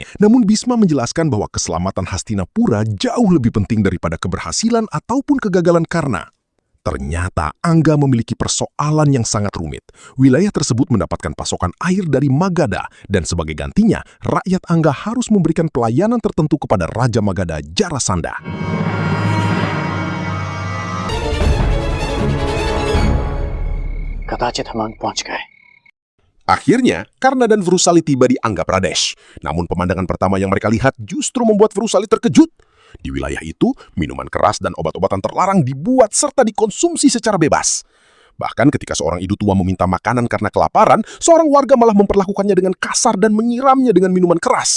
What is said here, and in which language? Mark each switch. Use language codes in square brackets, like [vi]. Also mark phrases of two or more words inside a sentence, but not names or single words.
[id] Namun Bisma menjelaskan bahwa keselamatan Hastinapura jauh lebih penting daripada keberhasilan ataupun kegagalan Karna. Ternyata Angga memiliki persoalan yang sangat rumit. Wilayah tersebut mendapatkan pasokan air dari Magadha, dan sebagai gantinya, rakyat Angga harus memberikan pelayanan tertentu kepada Raja Magadha, Jarasandha. [hi] कदाचित हम पहुंच गए। [id] Akhirnya, Karna dan Vrusali tiba di Angga Pradesh. Namun pemandangan pertama yang mereka lihat justru membuat Vrusali terkejut. Di wilayah itu, minuman keras dan obat-obatan terlarang dibuat serta dikonsumsi secara bebas. Bahkan ketika seorang ibu tua meminta makanan karena kelaparan, seorang warga malah memperlakukannya dengan kasar dan menyiramnya dengan minuman keras.